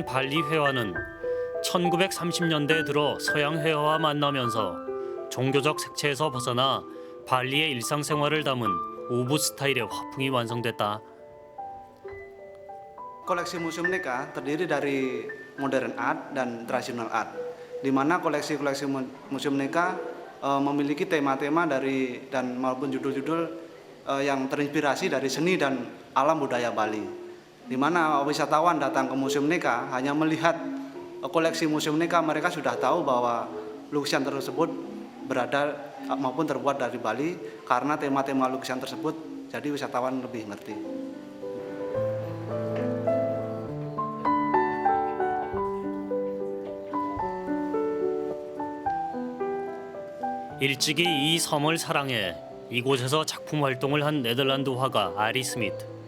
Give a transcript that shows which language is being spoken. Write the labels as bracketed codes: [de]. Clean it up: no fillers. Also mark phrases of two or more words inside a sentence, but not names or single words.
[ko] 발리 회화는 1930년대에 들어 서양 회화와 만나면서 종교적 색채에서 벗어나 발리의 일상생활을 담은 우붓 스타일의 화풍이 완성됐다. [id] Koleksi museum NECA terdiri dari [en] modern art [id] dan [en] traditional art, [id] di mana koleksi-koleksi museum NECA memiliki tema-tema dari dan maupun judul-judul yang terinspirasi dari seni dan alam budaya Bali. Di mana wisatawan datang ke Museum Neka hanya melihat koleksi Museum Neka, mereka sudah tahu bahwa lukisan tersebut berada maupun terbuat dari Bali karena tema-tema lukisan tersebut, jadi wisatawan lebih ngerti. [ko] 일찍이 이 섬을 사랑해 이곳에서 작품 활동을 한 네덜란드 화가 아리 스미트.